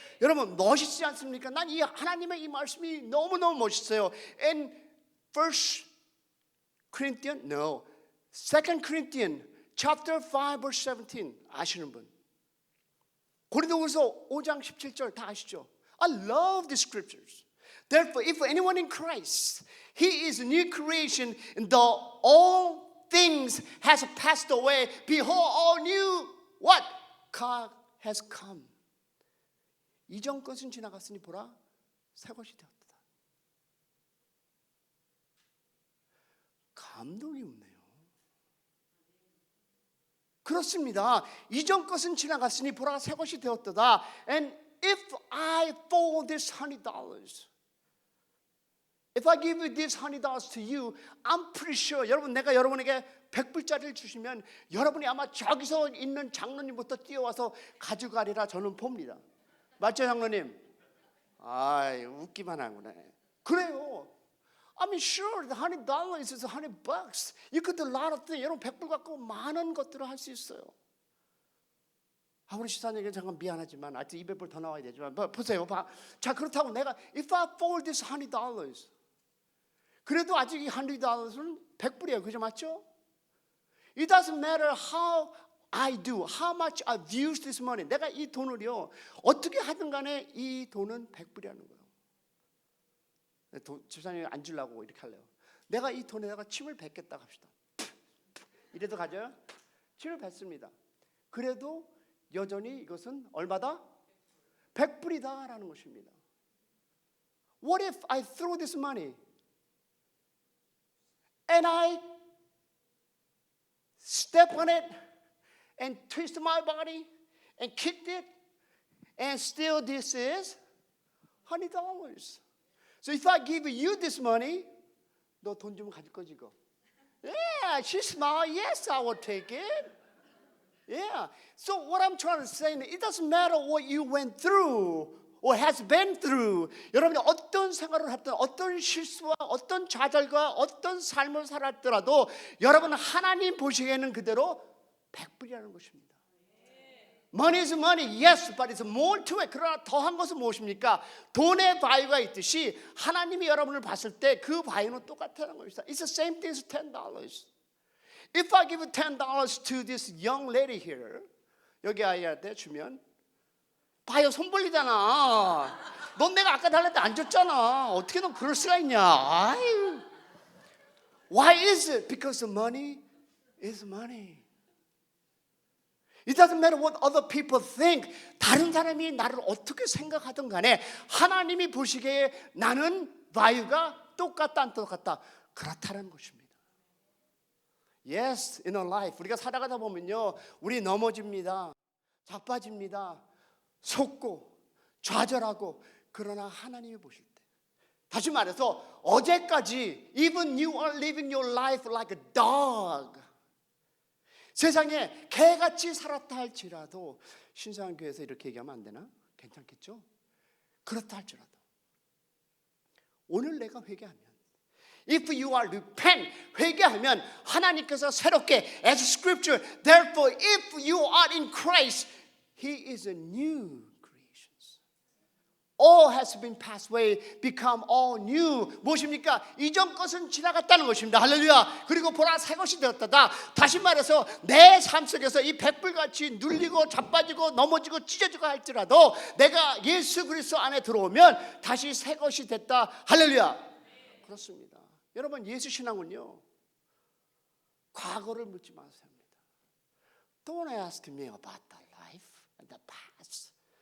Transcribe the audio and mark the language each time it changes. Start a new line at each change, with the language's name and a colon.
Korean: 여러분 멋있지 않습니까? 난 이 하나님의 이 말씀이 너무너무 멋있어요.
English: And First Corinthians, no, Second Corinthians chapter 5 verse 17
Korean: 아시는 분? 고린도후서 5장 17절 다 아시죠?
English: I love the scriptures. Therefore, if anyone in Christ, he is a new creation, and though all things has passed away, behold, all new what? God has come.
Korean: 이전 것은 지나갔으니 보라, 새 것이 되었다. 감동이 없네요. 그렇습니다. 이전 것은 지나갔으니 보라, 새 것이 되었다.
English: And if I fold this $100, if I give you this $100 to you, I'm pretty sure
Korean: 여러분 내가 여러분에게 100불짜리를 주시면 여러분이 아마 저기서 있는 장로님부터 뛰어와서 가져가리라 저는 봅니다. 맞죠, 장로님? 아이, 웃기만 하구나. 그래요.
English: I mean, sure, the $100 is $100. You could do a lot of things.
Korean: 여러분 100불 갖고 많은 것들을 할 수 있어요. 우리 시사님에게 잠깐 미안하지만 아직 200불 더 나와야 되지만 보세요. 자, 그렇다고 내가
English: if I fold this $100,
Korean: 그래도 아직 이 $100은 100불이에요. 그죠? 맞죠?
English: It doesn't matter how I do, how much I've used this money.
Korean: 내가 이 돈을요 어떻게 하든 간에 이 돈은 100불이라는 거예요. 집사님이 안 주려고 이렇게 할래요. 내가 이 돈에다가 침을 뱉겠다 합시다. 이래도 가져요? 침을 뱉습니다. 그래도 여전히 이것은 얼마다? 100불이다라는 것입니다.
English: What if I throw this money and I step on it and twist my body and kicked it and still this is $100. So if I give you this money,
Korean: 너 돈 좀 가질 거지 이거?
English: Yeah, she smiled. Yes, I will take it. Yeah. So what I'm trying to say is, it doesn't matter what you went through or has been through.
Korean: 여러분이 어떤 생활을 했든, 어떤 실수와 어떤 좌절과 어떤 삶을 살았더라도 여러분 하나님 보시기에는 그대로 100불이라는 것입니다.
English: Money is money, yes, but it's more to it.
Korean: 그러나 더한 것은 무엇입니까? 돈의 바유가 있듯이 하나님이 여러분을 봤을 때 그 바유는 똑같다는 것입니다.
English: It's the same thing as $10. If I give $10 to this young lady here,
Korean: 여기 아이한테 주면 봐요, 손 벌리잖아. 넌 내가 아까 달랬는데 안 줬잖아. 어떻게 넌 그럴 수가 있냐?
English: 아유. Why is it? Because the money is money. It doesn't matter what other people think.
Korean: 다른 사람이 나를 어떻게 생각하든 간에 하나님이 보시기에 나는 value가 똑같다 안 똑같다? 그렇다는 것입니다.
English: Yes, in our life
Korean: 우리가 살아가다 보면요 우리 넘어집니다. 자빠집니다. 속고 좌절하고 그러나 하나님이 보실 때 다시 말해서 어제까지
English: even you are living your life like a dog
Korean: 세상에 개같이 살았다 할지라도 신사한교회에서 이렇게 얘기하면 안 되나? 괜찮겠죠? 그렇다 할지라도 오늘 내가 회개하면
English: If you are repent,
Korean: 회개하면 하나님께서 새롭게
English: as scripture, therefore if you are in Christ, He is a new creation. All has been passed away, become all new.
Korean: 무엇입니까? 이전 것은 지나갔다는 것입니다. 할렐루야. 그리고 보라 새 것이 되었다. 다시 말해서 내 삶 속에서 이 100불같이 눌리고 자빠지고 넘어지고 찢어지고 할지라도 내가 예수 그리스도 안에 들어오면 다시 새 것이 됐다. 할렐루야. 그렇습니다. 여러분 예수 신앙은요 과거를 묻지 마세요 합니다.
English: Don't ask me about the life and the past.